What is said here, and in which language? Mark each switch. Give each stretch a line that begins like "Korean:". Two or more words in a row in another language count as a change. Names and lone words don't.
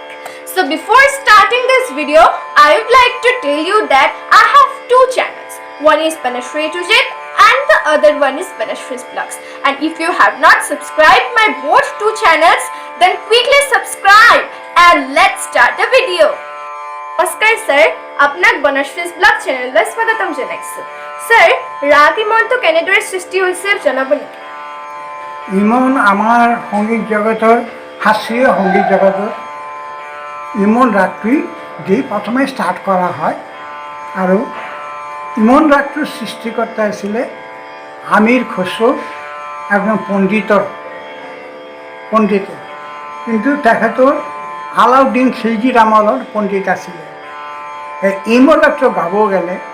English: So before starting this video, I would like to tell you that I have two channels. One is Banishri Tujit and the other one is Banishri's Vlogs. And if you have not subscribed my both two channels, then quickly subscribe and let's start the video.
Assamese: নমস্কাৰ ছাৰ, আপোনাক Banishri's Vlog চেনেললৈ স্বাগতম জনাইছোঁ. ছাৰ, ৰাগ ইমন টো কেনেদৰে সৃষ্টি হৈছে জনাব নেকি? ইমন আমার সংগীত জগতৰ শাস্ত্ৰীয় সংগীত জগতৰ ইমন ৰাগটো দি প্ৰথমে ষ্টাৰ্ট কৰা হয় আৰু ইমন ৰাগটোৰ সৃষ্টিকৰ্তা আছিলে আমিৰ খসৰু একজন পণ্ডিত কিন্তু তেখেতৰ আলাউদ্দিন খিলজিৰ আমলৰ পণ্ডিত আছিলে এই ইমন ৰাগটো গাব গ'লে